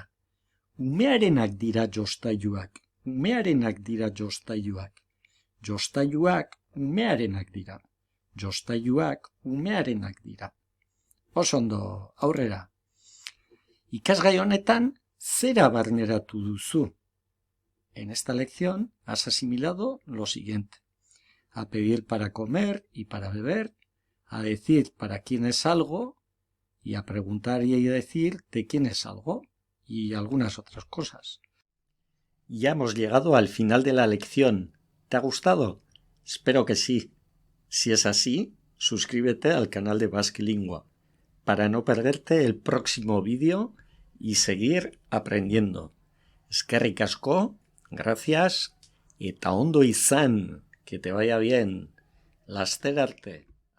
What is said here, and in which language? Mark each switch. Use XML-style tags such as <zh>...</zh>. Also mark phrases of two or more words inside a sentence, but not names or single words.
<eu>Umearenak dira jostailuak. Umearenak dira jostailuak. Jostailuak umearenak dira. Jostailuak umearenak dira. Oso ondo, aurrera. Ikasgai honetan, zera barneratu duzu.</eu> <es>En esta lección has asimilado lo siguiente: a pedir para comer y para beber, a decir para quién es algo y a preguntar y decir de quién es algo y algunas otras cosas. Ya hemos llegado al final de la lección. ¿Te ha gustado? Espero que sí. Si es así, suscríbete al canal de Basque Lingua para no perderte el próximo vídeo y seguir aprendiendo.</es> <eu>Eskerrik asko, gracias, eta ondo izan,</eu> <es>que te vaya bien.</es> <eu>Laster arte.</eu>